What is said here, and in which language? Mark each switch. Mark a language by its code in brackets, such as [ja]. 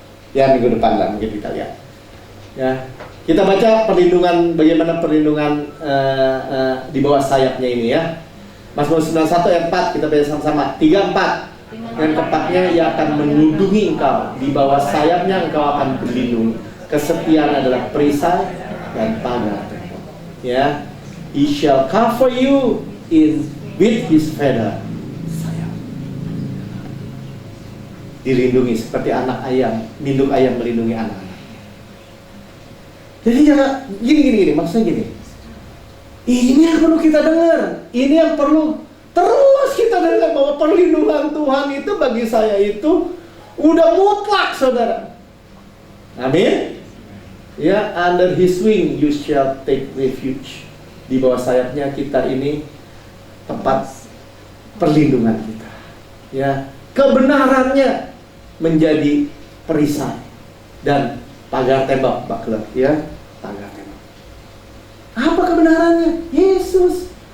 [id] Ya, minggu depan lah mungkin kita lihat. Ya, kita baca perlindungan, bagaimana perlindungan di bawah sayapnya ini ya. Mazmur 91 ayat 4 kita baca sama-sama. 3-4. Dan tepatnya ia akan melindungi engkau, di bawah sayapnya engkau akan berlindung. Kesetiaan adalah perisai dan pagar. [en] Ya, he shall cover you with his feather. [id] Sayap. Dilindungi seperti anak ayam, induk ayam melindungi anak. Jadi jangan gini, maksudnya gini. Ini yang perlu kita dengar. Ini yang perlu terus kita dengar, bahwa perlindungan Tuhan itu bagi saya itu udah mutlak, saudara. Amin. [en] Ya, under his wing you shall take refuge. [id] Di bawah sayapnya kita ini tempat perlindungan kita. Ya, kebenarannya menjadi perisai dan pagar tembok, buckler, ya, pagar tembok. Apa kebenarannya? Yesus.